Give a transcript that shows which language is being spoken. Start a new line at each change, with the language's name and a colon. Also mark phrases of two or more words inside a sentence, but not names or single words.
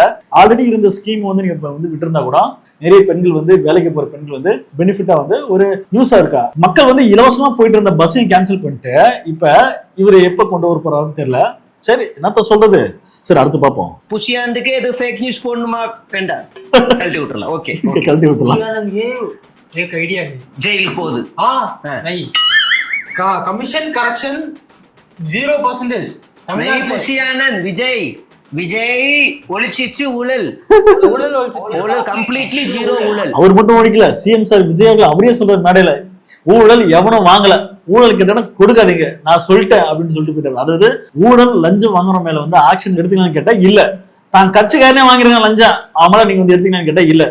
Tamil: ஆல்ரெடி இருந்த ஸ்கீம் வந்து நீங்க வந்து விட்டு இருந்தா கூட நிறைய பெண்கள் வந்து வேலைக்கு போற பெண்கள் வந்து பெனிஃபிட்டா வந்து ஒரு யூஸா இருக்கா. மக்கள் வந்து இலவசமா போயிட்டு இருந்த பஸ்ஸையும் கேன்சல் பண்ணிட்டு இப்ப இவரு எப்ப கொண்டு வர போறாருன்னு தெரியல. சரி, என்னத்த சொல்றது. சரி, அடுத்து பாப்போம். புஷியாந்துக்கு எது
English: fake news
Tamil: போடணுமா வேண்டாம், கழட்டி விட்டுறலாம். ஓகே கழட்டி விட்டுலாம்.
Hindi: आनंद ये एक आइडिया है.
Tamil: ஜெயிலுக்கு போகுது.
English: नहीं commission correction 0%.
Tamil: नहीं புஷியானந்த் விஜய் ஒளிச்சிச்சு ஊழல்
English: completely zero
Tamil: ஊழல். அவர் மட்டும் ஒழிக்கல,
English: CM sir
Tamil: விஜய் அவர்கள் அவரே சொல்ற மேடையில ஊழல் எவனும் வாங்கல, ஊழல் கிட்ட கொடுக்காதீங்க நான் சொல்லிட்டேன் அப்படின்னு சொல்லிட்டு போயிட்டாரு. அதாவது ஊழல் லஞ்சம் வாங்குற மேல வந்து ஆக்ஷன் எடுத்துக்கலாம்னு கேட்டா இல்ல, தான் கட்சிக்காரனே வாங்கிருக்காங்க லஞ்சம், அவங்கள நீங்க வந்து எடுத்துக்கலாம்னு கேட்டா இல்ல.